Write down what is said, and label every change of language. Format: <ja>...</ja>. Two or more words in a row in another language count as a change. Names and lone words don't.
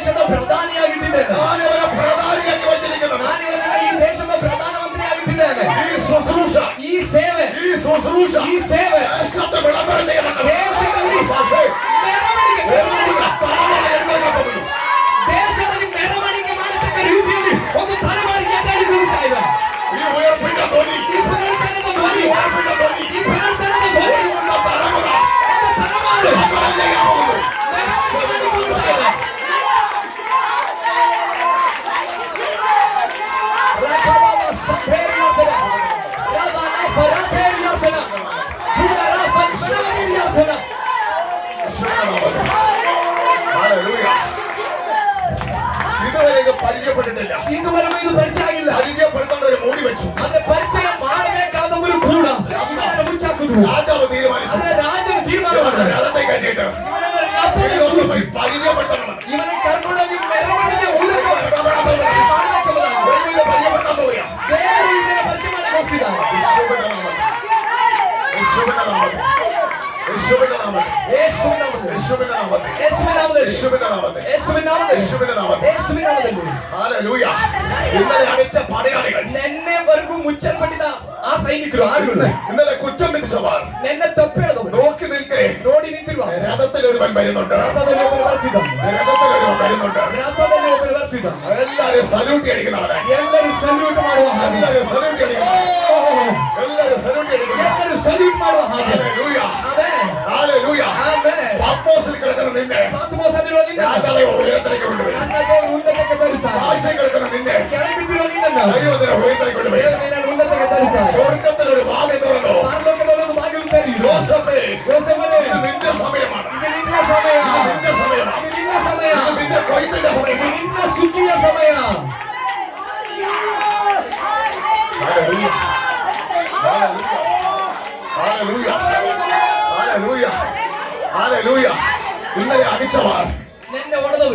<kn>ಪ್ರಧಾನಿಯಾಗಿಟ್ಟಿದ್ದೇನೆ.</kn> <ml>ഞാൻ ഇവരെ പ്രധാനിയാക്കി വെച്ചിരിക്കുന്നു.</ml> <kn>ನಾನು ಇವನನ್ನ ಈ ದೇಶದ ಪ್ರಧಾನಮಂತ್ರಿಯಾಗಿಟ್ಟಿದ್ದೇನೆ.</kn> <ml>ഈ ശുശ്രൂഷ,</ml> <kn>ಈ ಸೇವೆ,</kn> <ml>ഈ ശുശ്രൂഷ</ml> <kn>ಈ ಸೇವೆ</kn> <ml>ദേശത്തെ വിളംബരം ചെയ്യണം.</ml> <kn>ದೇಶದಲ್ಲಿ ದೇಶದಲ್ಲಿ ಮೆರವಣಿಗೆ ಮಾಡತಕ್ಕ ರೀತಿಯಲ್ಲಿ ಒಂದು ತಲೆಮಾರಿಗೆ ಎದ್ದೇಳಿಕೊಳ್ಳುತ್ತಾ ಇದೆ.</kn> <ml>ഈ ഉയർപ്പിന്റെ ധ്വനി,</ml> <kn>ಈ ಪುನರುತ್ಥಾನದ ಧ್ವನಿ,</kn> <ml>ഉയർപ്പിന്റെ ധ്വനി,</ml> <kn>ಈ ಪುನರುತ್ಥಾನದ ಧ್ವನಿ</kn> <ml>ഉയർന്ന തലമുറ</ml> <kn>ಒಂದು ತಲೆಮಾರು</kn> <ml>വിളംബരം ചെയ്യാൻ പോകുന്നു.</ml> <kn>ಮೆರವಣಿಗೆಗೊಳ್ಳುತ್ತಾ ಇದೆ. ರಕಬದ ಸಭೆಯರ್ಸನ, ರಬನ ಪರಪೆಯರ್ಸನ, ಸುಡರ ಫಂಕ್ಷನರಿಯರ್ಸನ.</kn> <ml>ഹല്ലേലൂയ. ഇതുവരെ ഇത് പരിചയപ്പെട്ടിട്ടില്ല.</ml> <kn>ಇದುವರೆಗೂ ಇದು ಪರಿಚಯ ಆಗಿಲ್ಲ.</kn> <ml>പരിചയപ്പെടുത്തേണ്ട ഒരു മൂടി വെച്ചു.</ml> <kn>ಆದ್ರೆ ಪರಿಚಯ ಮಾಡಬೇಕಾದವರು ಕೂಡ ಇವನನ್ನು ಮುಚ್ಚಾಕಿದ್ರು.</kn> <ml>രാജാവ് തീരുമാനിച്ചു.</ml> <kn>ಆದ್ರೆ ರಾಜನು ತೀರ್ಮಾನ ಮಾಡಿದ.</kn> <ml>രഥത്തെ കയറ്റിയിട്ട്</ml> <kn>ಇವನನ್ನು ರಥದಲ್ಲಿ</kn> <ml>ഇതൊന്ന്</ml> <kn>ಕೂರಿಸಿ</kn> <ml>പരിചയപ്പെടുത്തണം.</ml> <kn>ಇವನ ಕರ್ಕೊಂಡೋಗಿ ಮೆರವಣಿಗೆ ಮೂಲಕ ಮಾಡಬೇಕೆಂಬುದಾಗಿ</kn> <ml>ദൈവം പരിചയപ്പെടുത്താൻ പോവുകയാ.</ml> <kn>ದೇವರು ಇದನ್ನು ಪರಿಚಯ ಮಾಡಕ್ಕೆ ಹೋಗ್ತಿದ್ದಾನೆ.</kn> <ml>യേശുവിന്റെ നാമത്തിൽ, യേശുവിന്റെ നാമത്തിൽ, യേശുവിന്റെ നാമത്തിൽ,</ml> <kn>ಯೇಸುವಿನ ನಾಮದಲ್ಲಿ,</kn> <ml>യേശുവിന്റെ നാമത്തിൽ,</ml> <kn>ಯೇಸುವಿನ ನಾಮದಲ್ಲಿ,</kn> <ml>യേശുവിന്റെ നാമത്തിൽ,</ml> <kn>ಯೇಸುವಿನ ನಾಮದಲ್ಲಿ,</kn> <ml>യേശുവിന്റെ നാമത്തിൽ.</ml> <kn>ಯೇಸುವಿನ ನಾಮದಲ್ಲಿ.</kn> <ml>ഹല്ലേലൂയ. ഇന്നലെ അടിച്ച പടയാളികൾ,</ml> <kn>ನೆನ್ನೆವರೆಗೂ ಮುಚ್ಚಲ್ಪಟ್ಟಿದ್ದ ಆ ಸೈನಿಕರು ಆಳುಗಳು,</kn> <ml>ഇന്നലെ കുറ്റം വിധിച്ചവർ</ml> <kn>ನೆನ್ನೆ ತಪ್ಪೇಳದವರು</kn> <ml>നോക്കി നിൽക്കേ.</ml> <kn>ನೋಡಿ ನಿಂತಿರುವ</kn> <ml>രഥത്തിൽ ഒരുവൻ വരുന്നുണ്ട്.</ml> <kn>ರಥದಲ್ಲಿ ಒಬ್ಬರು ಬರ್ತಿದ್ದ,</kn> <ml>രഥത്തിൽ ഒരുവൻ വരുന്നുണ്ട്.</ml> <kn>ರಥದಲ್ಲಿ ಒಬ್ಬರು ಬರ್ತಿದ್ದ.</kn> <ml>എല്ലാരും സല്യൂട്ട് അടിക്കുന്നവരെ,</ml> <kn>ಎಲ್ಲರೂ ಸಲ್ಯೂಟ್ ಮಾಡುವ ಹಾಗೆ,</kn> <ml>എല്ലാരും സല്യൂട്ട് അടിക്കുന്നു, എല്ലാരും സല്യൂട്ട് അടിക്കുന്നു.</ml> <kn>ಎಲ್ಲರೂ ಸಲ್ಯೂಟ್ ಮಾಡುವ ಹಾಗೆ.</kn> <ml>ഹല്ലേലൂയ.</ml> <kn>ಆಮೆನ್,</kn> <ml>ഹല്ലേലൂയ.</ml> <kn>ಆಮೆನ್.</kn> <ml>പത്മോസിൽ കിടക്കുന്ന നിന്നെ</ml> <kn>ಪಾತ್ಮೋಸದಲ್ಲಿರುವ</kn> <ml>ഞാൻ</ml> <kn>ನಿನ್ನನ್ನು</kn> <ml>തലയെ ഉയരത്തിലേക്ക് കൊണ്ടുവരും.</ml> <kn>ನನ್ನ ದೇವರು ಉನ್ನತಕ್ಕೆ ತರುತ್ತಾನೆ.</kn> <ml>ആഴ്ചയിൽ കിടക്കുന്ന നിന്നെ</ml> <kn>ಕೆಳಬಿದ್ದಿರುವ ನಿನ್ನನ್ನು</kn> <ml>ദൈവത്തിന്റെ ഉയരത്തിലേക്ക് കൊണ്ടുവരും.</ml> <kn>ದೇವರು ನಿನ್ನನ್ನು ಉನ್ನತಕ್ಕೆ ತರುತ್ತಾನೆ.</kn> <ml>സ്വർഗത്തിൽ ഒരു വാതിൽ തുറന്നു.</ml> <kn>ಪರಲೋಕದಲ್ಲಿ ಒಂದು ಬಾಗಿಲು ತೆರೆಯಿತು.</kn> <ml>ജോസഫേ,</ml> <kn>ಯೋಸೇಫನೇ,</kn> <ml>ഇത് നിന്റെ സമയമാണ്.</ml> <kn>ಇದು ನಿನ್ನ ಸಮಯ,</kn> <ml>ഇത് നിന്റെ സമയമാണ്.</ml> <kn>ಇದು ನಿನ್ನ ಸಮಯ,</kn> <ml>ഇത് നിന്റെ കൊയ്ത്തിന്റെ</ml> <kn>ಇದು</kn> <ml>സമയമാണ്.</ml> <kn>ನಿನ್ನ ಸುಗ್ಗಿಯ ಸಮಯ.</kn> <ml>ഹല്ലേലൂയ. ഹല്ലേലൂയ. ഹല്ലേലൂയ. ഹല്ലേലൂയ. ഇന്നലെ അടിച്ചവർ,</ml> <kn>ನೆನ್ನೆ ಹೊಡೆದವರು,</kn>